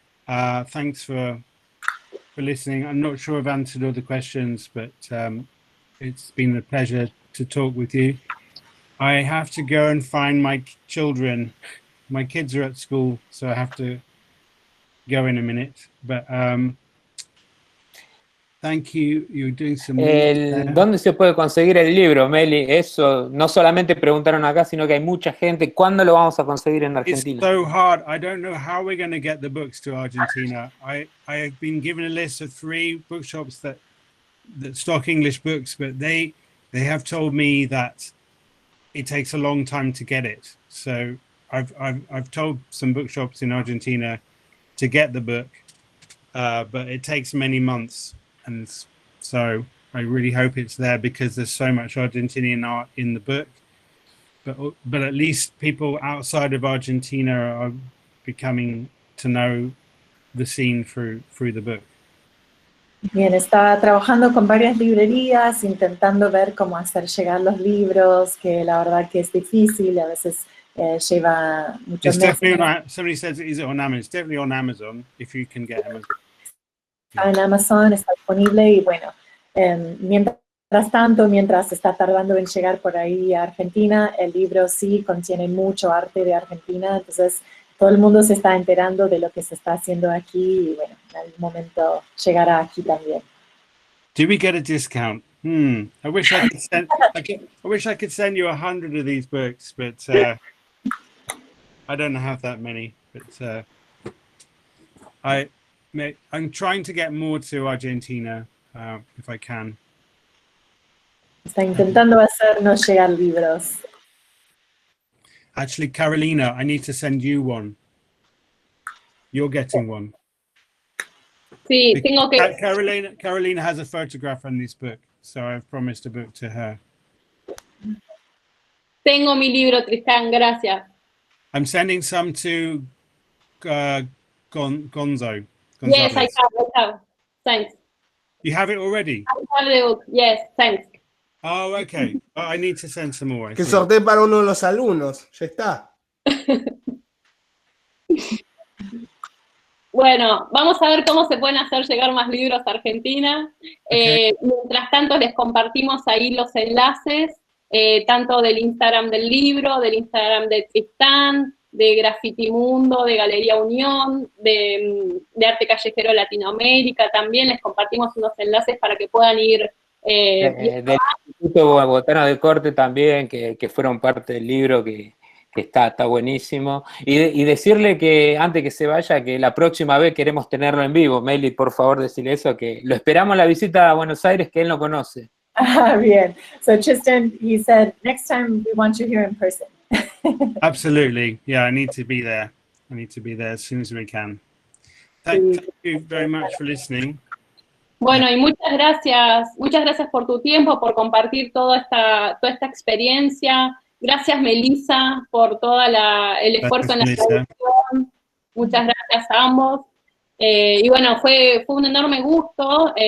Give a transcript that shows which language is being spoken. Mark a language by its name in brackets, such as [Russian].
[English] Thanks for listening. I'm not sure I've answered all the questions, but it's been a pleasure to talk with you. I have to go and find my children. My kids are at school, so I have to go in a minute. But thank you. You're doing some. [Spanish] ¿Dónde se puede conseguir el libro, Meli? Eso, no solamente preguntaron acá, sino que hay mucha gente. ¿Cuándo lo vamos a conseguir en Argentina? [English] It's so hard. I don't know how we're going to get the books to Argentina. I have been given a list of 3 bookshops that stock English books, but they have told me that it takes a long time to get it. So I've told some bookshops in Argentina to get the book, but it takes many months, and so I really hope it's there because there's so much Argentinian art in the book. But at least people outside of Argentina are becoming to know the scene through the book. [Spanish] Bien, está trabajando con varias librerías, intentando ver cómo hacer llegar los libros, que la verdad que es difícil, a veces lleva muchos meses. [English] Somebody says, is it on Amazon? It's definitely on Amazon, if you can get Amazon. [Spanish] Está en Amazon, está disponible y bueno, mientras está tardando en llegar por ahí a Argentina, el libro sí contiene mucho arte de Argentina, entonces todo el mundo se está enterando de lo que se está haciendo aquí y bueno, en algún momento llegará aquí también. [English] Do we get a discount? I wish I could send. I wish I could send you 100 of these books, but I don't have that many. But I'm trying to get more to Argentina if I can. [Spanish] Está intentando hacernos llegar libros. [English] Actually, Carolina, I need to send you one. You're getting one. [Spanish] Sí, tengo que... [English] Carolina has a photograph on this book, so I've promised a book to her. [Spanish] Tengo mi libro, Tristán, gracias. [English] I'm sending some to Gonzo. Yes, I have. Thanks. You have it already? I have the book. Yes, thanks. Oh, okay. I need to send some more. [Spanish] Que sortee para uno de los alumnos. Ya está. Bueno, vamos a ver cómo se pueden hacer llegar más libros a Argentina. [English] Okay. [Spanish] Mientras tanto, les compartimos ahí los enlaces, tanto del Instagram del libro, del Instagram de Tristán, de Graffiti Mundo, de Galería Unión, de Arte Callejero Latinoamérica. También les compartimos unos enlaces para que puedan ir. Del Instituto Bogotano de Corte también, que fueron parte del libro, que está buenísimo. Y decirle que antes que se vaya, que la próxima vez queremos tenerlo en vivo. Meli, por favor, decirle eso, que lo esperamos la visita a Buenos Aires, que él no conoce. Bien. [English] So Tristan, he said, next time we want you here in person. Absolutely. Yeah, I need to be there. I need to be there as soon as we can. Thank you very much for listening. [Spanish] Bueno, y muchas gracias por tu tiempo, por compartir toda esta experiencia. Gracias, Melissa, por todo el esfuerzo en la traducción. Muchas gracias a ambos. Y bueno, fue un enorme gusto.